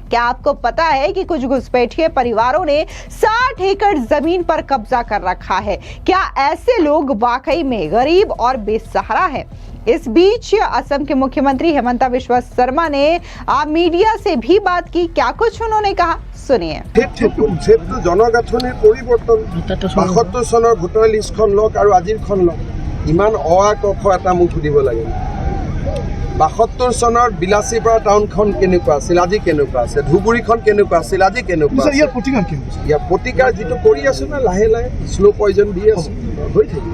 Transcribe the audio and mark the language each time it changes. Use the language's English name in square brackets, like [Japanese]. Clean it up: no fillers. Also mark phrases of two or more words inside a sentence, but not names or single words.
[Hindi] क्या आपको पता है कि कुछ घुसपैठिए परिवारों ने 60 एकड़ जमीन पर कब्जा कर रखा है? क्या ऐसे लोग वाकई में गरीब और बेसहारा है? इस बीच असम के मुख्यमंत्री हेमंता बिस्वा शर्मा ने मीडिया से भी बात की। क्या कुछ उन्होंने कहा, सुनिए। [Assamese] জনগাঁথনিৰ পৰিৱৰ্তন ৭২ চনৰ ভোটাৰ লিষ্টখন লওক আৰু আজিৰখন লওক, ইমান অআকৰ্ষ এটা মোক সুধিব লাগে। ৭২ চনৰ বিলাচীপাৰা টাউনখন কেনেকুৱা আছিল, আজি কেনেকুৱা আছে? ধুবুৰীখন কেনেকুৱা আছিল, আজি কেনেকুৱা আছে? ইয়াৰ প্ৰতিকাৰ যিটো কৰি আছো না, লাহে লাহে [English] slow poison [Assamese] দি আছো, হৈ থাকিব।